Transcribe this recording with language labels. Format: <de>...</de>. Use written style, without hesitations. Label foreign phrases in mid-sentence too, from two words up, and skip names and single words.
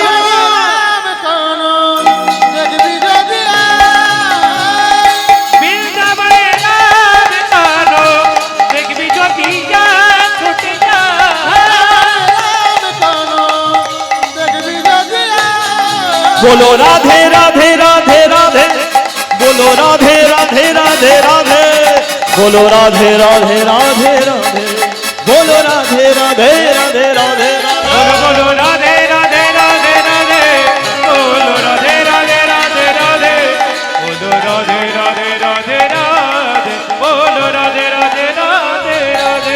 <bn>রাম কানু দেখবি যদি আয়। বৃন্দাবনে রাম কানু দেখবি যদি যা ছুটে যা রাম কানু দেখবি যদি আয়।</bn> <hi>बोलो राधे राधे राधे राधे बोलो राधे राधे राधे राधे बोलो राधे राधे राधे राधे बोलो राधे राधे राधे राधे बोलो बोलो राधे राधे राधे राधे बोलो राधे राधे राधे राधे बोलो राधे राधे राधे राधे बोलो राधे राधे राधे राधे</hi>